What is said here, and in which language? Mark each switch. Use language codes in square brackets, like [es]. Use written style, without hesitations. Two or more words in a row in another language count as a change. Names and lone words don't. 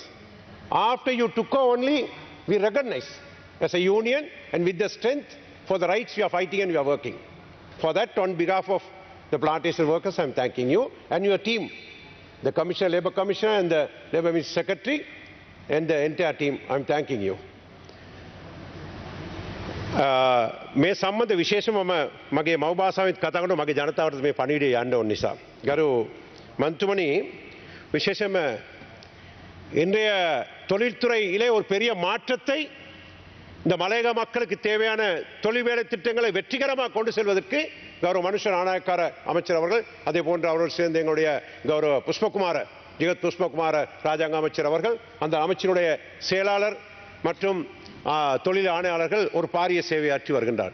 [en] After you took over only, we recognize as a union and with the strength for the rights we are fighting and we are working. For that, on behalf of the plantation workers, I am thanking you and your team, the Commissioner, Labour Commissioner and the Labour Minister Secretary and the entire team, I am thanking you. [si] මේ සම්බන්ධ විශේෂම මගේ මව් භාෂාවෙන් කතා කරන මගේ ජනතාවට මේ පණිවිඩය යන්න ඕන නිසා ගරු මන්ත්‍රීතුමනි [ta] விசேஷම இன்றைய தொழில்துறையிலே ஒரு பெரிய மாற்றத்தை இந்த மலையக மக்களுக்கு தேவையான தொழில் வேலை திட்டங்களை வெற்றிகரமாக கொண்டு செல்வதற்கு கௌரவ மனுஷ நாணயக்கார அமைச்சர் அவர்கள் அதே போன்று அவரோடு சேர்ந்து எங்களுடைய கௌரவ புஷ்பகுமார ஜெகத் புஷ்பகுமார ராஜாங்க அமைச்சர் அவர்கள் அந்த அமைச்சருடைய செயலாளர் மற்றும் தொழில் ஆணையாளர்கள் ஒரு பாரிய சேவையாற்றி வருகின்றார்.